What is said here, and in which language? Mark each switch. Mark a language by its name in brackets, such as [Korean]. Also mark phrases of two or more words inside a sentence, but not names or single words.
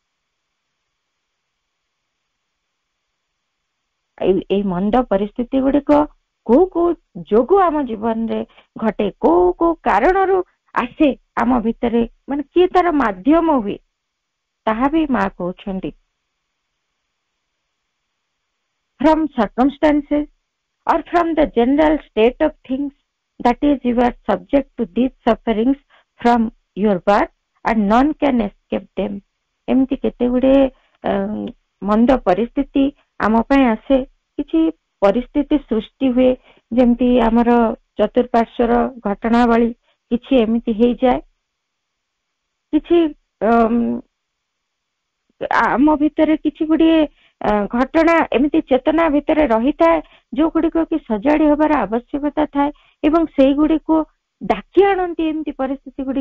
[Odia] ଏଇ ମନ୍ଦ ପରିସ୍ଥିତି ଗୁଡିକ କୋଉ କୋଉ ଯୋଗୁ ଆମ ଜୀବନରେ ଘଟେ, କୋଉ କୋଉ କାରଣରୁ ଆସେ ଆମ ଭିତରେ, ମାନେ କିଏ ତାର ମାଧ୍ୟମ ହୁଏ, ତାହା ବି ମା କହୁଛନ୍ତି। [English] From circumstances or from the general state of things, that is, you are subject to these sufferings from your birth and none can escape them। [Odia] ଏମିତି କେତେ ଗୁଡେ ମନ୍ଦ ପରିସ୍ଥିତି ଆମ ପାଇଁ ଆସେ, କିଛି ପରିସ୍ଥିତି ସୃଷ୍ଟି ହୁଏ, ଯେମିତି ଆମର ଚତୁଃପାର୍ଶ୍ୱର ଘଟଣାବଳୀ କିଛି ଏମିତି ହେଇଯାଏ, କିଛି ଆମ ଭିତରେ କିଛି ଗୁଡିଏ ଘଟଣା ଏମିତି ଚେତନା ଭିତରେ ରହିଥାଏ, ଯୋଉ ଗୁଡିକ କି ସଜାଡି ହବାର ଆବଶ୍ୟକତା ଥାଏ, ଏବଂ ସେଇଗୁଡିକୁ ଡାକି ଆଣନ୍ତି ଏମିତି ପରିସ୍ଥିତି ଗୁଡିକ।